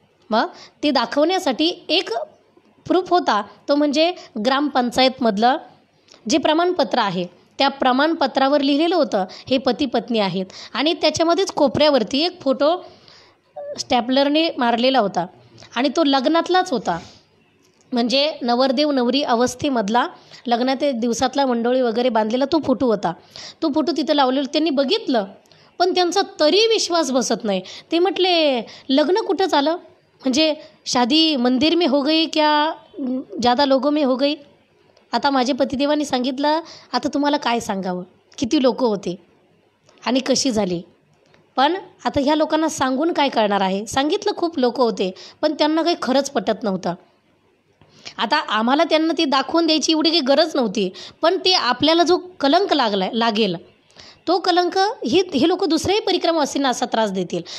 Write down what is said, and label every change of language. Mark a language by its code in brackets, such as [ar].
[mr] मग ते दाखवण्यासाठी एक प्रूफ होता, तो म्हणजे ग्रामपंचायतमधलं जे प्रमाणपत्र आहे, त्या प्रमाणपत्रावर लिहिलेलं होतं हे पती पत्नी आहेत, आणि त्याच्यामध्येच कोपऱ्यावरती एक फोटो स्टॅपलरने मारलेला होता आणि तो लग्नातलाच होता. म्हणजे नवरदेव नवरी अवस्थेमधला लग्नाच्या दिवसातला मंडोळी वगैरे बांधलेला तो फोटो होता. तो फोटो तिथं लावलेला त्यांनी बघितलं, पण त्यांचा तरी विश्वास बसत नाही. ते म्हटले, लग्न कुठं झालं? [hi] म्हणजे शादी मंदिर में हो गई क्या ज़्यादा लोगों में हो गई? [mr] आता माझ्या पतिदेवांनी सांगितलं, आता तुम्हाला काय सांगावं, किती लोक होते आणि कशी झाली. पण आता ह्या लोकांना सांगून काय करणार आहे. सांगितलं खूप लोक होते, पण त्यांना काही खरंच पटत नव्हतं. आता आम्हाला त्यांना ती दाखवून द्यायची एवढी काही गरज नव्हती, पण ते आपल्याला जो कलंक लागेल तो कलंक हे लोक दुसऱ्याही परिक्रमावासींना असा त्रास देतील.